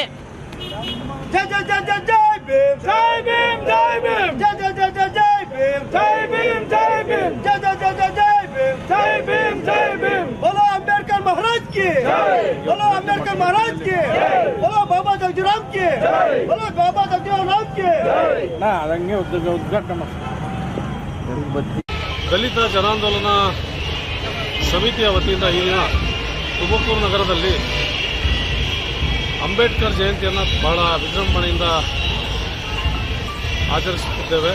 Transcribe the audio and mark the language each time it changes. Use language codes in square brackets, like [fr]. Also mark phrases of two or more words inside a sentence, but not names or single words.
[kn] ಜೈ ಜೈ ಜೈ ಜೈ ಜೈ ಭೀಮ್, ಜೈ ಭೀಮ್, ಜೈ ಭೀಮ್, ಜೈ ಜೈ ಜೈ ಜೈ ಜೈ ಭೀಮ್, ಜೈ ಭೀಮ್, ಜೈ ಭೀಮ್, ಜೈ ಜೈ ಜೈ ಜೈ ಜೈ ಭೀಮ್, ಜೈ ಭೀಮ್, ಜೈ ಭೀಮ್. [hi] बोलो अंबेडकर महाराज की, बोलो अंबेडकर महाराज की, बोलो बाबा जगजीवन की, बोलो बाबा जगजीवन राम की. [kn] ನಾ ಅದಂಗೆ ಉದ್ಘಾಟನೆ ದಲಿತ ಜನಾಂದೋಲನ ಸಮಿತಿಯ ವತಿಯಿಂದ ಈ ದಿನ ತುಮಕೂರು ನಗರದಲ್ಲಿ ಅಂಬೇಡ್ಕರ್ ಜಯಂತಿಯನ್ನು ಬಹಳ ವಿಜೃಂಭಣೆಯಿಂದ ಆಚರಿಸುತ್ತಿದ್ದೇವೆ.